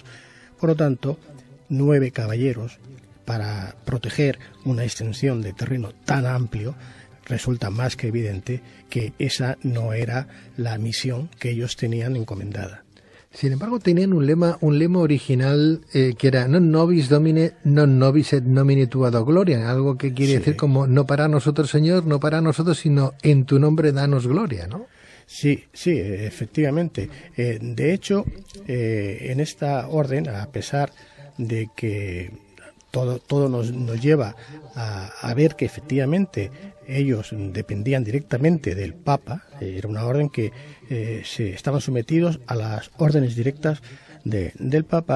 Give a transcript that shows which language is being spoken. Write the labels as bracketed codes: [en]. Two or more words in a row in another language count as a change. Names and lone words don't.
[es] Por lo tanto, 9 caballeros para proteger una extensión de terreno tan amplio. Resulta más que evidente que esa no era la misión que ellos tenían encomendada. Sin embargo, tenían un lema original que era [la] non nobis domine, non nobis et nomine tua do gloria, [es] algo que quiere decir como no para nosotros, Señor, no para nosotros, sino en tu nombre danos gloria, ¿no? Sí, efectivamente. De hecho, en esta orden, a pesar de que todo nos lleva a ver que efectivamente ellos dependían directamente del Papa, era una orden que se estaban sometidos a las órdenes directas del Papa.